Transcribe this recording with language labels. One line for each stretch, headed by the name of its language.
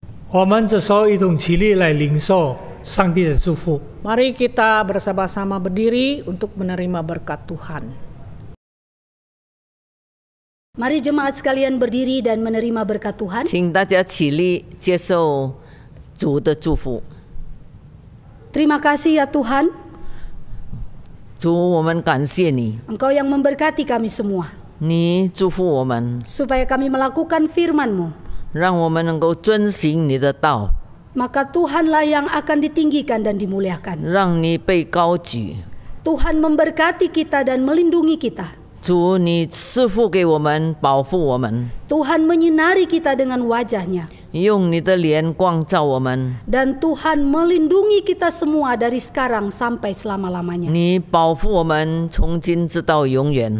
Chinese: 我们这时候一同起立来领受上帝的祝福。
Indonesian: Mari kita bersama-sama berdiri untuk menerima berkat Tuhan. Mari jemaat sekalian berdiri dan menerima berkat Tuhan.
Chinese: 请大家起立接受主的祝福。
Indonesian: Terima kasih ya Tuhan,
Chinese: 主，我们感谢你，
Indonesian: Engkau yang memberkati kami semua,
Chinese: 你祝福我们，
Indonesian: supaya kami melakukan firman-Mu.
Chinese: 让我们能够遵行你的道，
Indonesian: Maka Tuhanlah yang akan ditinggikan dan dimuliakan.
Chinese: 让你被高举。
Indonesian: Tuhan memberkati kita dan melindungi kita.
Chinese: 主，你赐福给我们，保护我们，
Indonesian: Tuhan menyinari kita dengan wajah-Nya.
Chinese: 用你的脸光照我们，
Indonesian: Dan Tuhan melindungi kita semua dari sekarang sampai selama-lamanya.
Chinese: 你保护我们，从今直到永远，